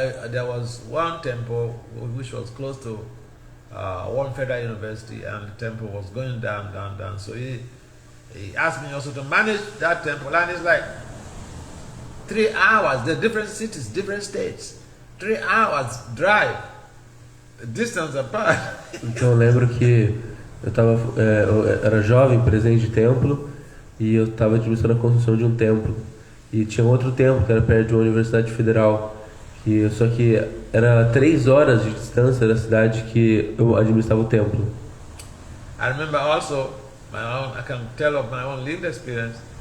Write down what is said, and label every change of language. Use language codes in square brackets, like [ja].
[en] There was one temple which was close to one federal university, and the temple was going down. So he asked me also to manage that temple, and it's like 3 hours. The different cities, different states, 3 hours drive, distance apart. [pt] Então eu lembro que eu era jovem, presidente de templo, e eu estava administrando a construção de um templo. E tinha outro templo que era perto de uma universidade federal, só que era 3 horas de distância da cidade que eu administrava o templo. [en] I remember also I can tell of my own lived experience.